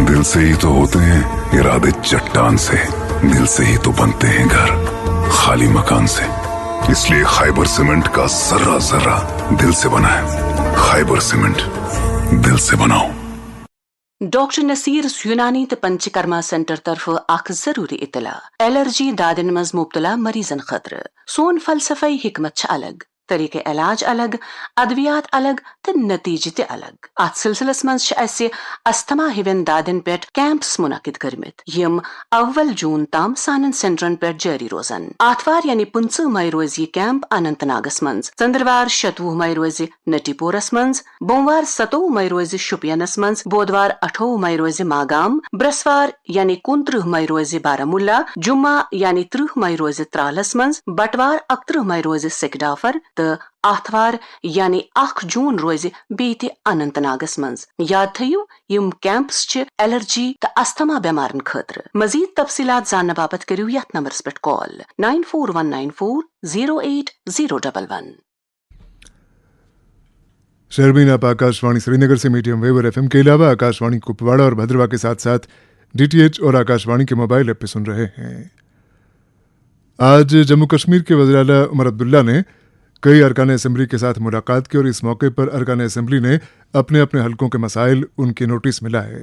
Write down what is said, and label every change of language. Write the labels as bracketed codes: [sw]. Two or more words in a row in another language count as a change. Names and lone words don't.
[ur] دل سے ہی تو ہوتے ہیں ارادے چٹان سے، دل سے ہی تو بنتے ہیں گھر خالی مکان سے. اس لیے خیبر سیمنٹ کا ذرہ ذرہ دل سے بنا ہے. خیبر سیمنٹ، دل سے بناؤ. [ks] डॉक्टर नसीर यूनानी तो पंचकर्मा सेंटर तरफ अख जरूरी इतला। एलर्जी दादन मज मुब्तला मरीजन खतर सोन फलसफाई हिकमत अलग, तरीके इलाज अलग, अद्वियात अलग तो नतीजे ते अलग। अत सिलसिलस मज अस्थमा हिवन दादन पे कैंप्स मुनकिद करमित, यम अव्वल जून ताम सानन सेंटरन पे जारी रोजन। आतवार यानी 15 मई रोज ये कैंप अनंतनागस मंज, चंद्रवार 27 मई रोज नटीपोरस मंज, बोमवार 27 मई रोज शुपियनस मंज, बुधवार 28 मई रोज मागाम, बृहस्वार यानी 29 मई रोज बारामुल्ला, जुम्मा यानी 30 मई रोज त्रालस मंज, बटवार 31 मई रोज सिकडाफर, आथवार यानी 8 जून रोज बीत अनंतनागस मंज। याद थयू यम कैंप्स च एलर्जी तो अस्थमा बेमारन खतर। मजीद तफसीलात जानने बाबत करियो यथ नंबर्स पर कॉल 9419408011। [ur] شربین آپ آکاشوانی سرینگر سے [en] medium wave [ur] اور ایف ایم کے علاوہ آکاشوانی کپواڑہ اور بھدرواہ کے ساتھ ساتھ ڈی ٹی ایچ اور آکاشوانی کے [en] mobile app [ur] پہ سن رہے ہیں. آج جموں کشمیر کے وزیر اعلیٰ عمر عبداللہ نے کئی ارکان اسمبلی کے ساتھ ملاقات کی اور اس موقع پر ارکان اسمبلی نے اپنے اپنے حلقوں کے مسائل ان کے نوٹس میں لائے.